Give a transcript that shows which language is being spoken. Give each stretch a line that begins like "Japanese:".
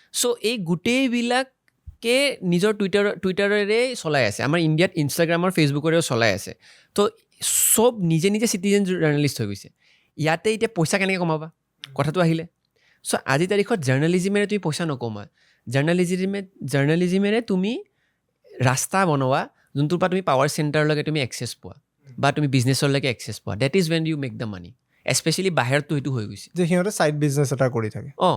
Assamese: চ' এই গোটেইবিলাকে নিজৰ টুইটাৰেৰে চলাই আছে। আমাৰ ইণ্ডিয়াত ইনষ্টাগ্ৰামৰ, ফেচবুকৰেও চলাই আছে। তো চব নিজে চিটিজেন জাৰ্নেলিষ্ট হৈ গৈছে। ইয়াতে এতিয়া পইচা কেনেকৈ কমাবা কথাটো আহিলে। চ' আজিৰ তাৰিখত জাৰ্নেলিজিমেৰে তুমি পইচা নকমা, জাৰ্নেলিজিমেৰে তুমি ৰাস্তা বনোৱা, যোনটোৰ পৰা তুমি পাৱাৰ চেণ্টাৰলৈকে তুমি এক্সেছ পোৱা, বা তুমি বিজনেছলৈকে এক্সেছ পোৱা।
English: That is when you make the money.
Assamese: এস্পেচিয়েলি বাহিৰততো সেইটো হৈ গৈছে যে সিহঁতে ছাইড বিজনেছ এটা কৰি থাকে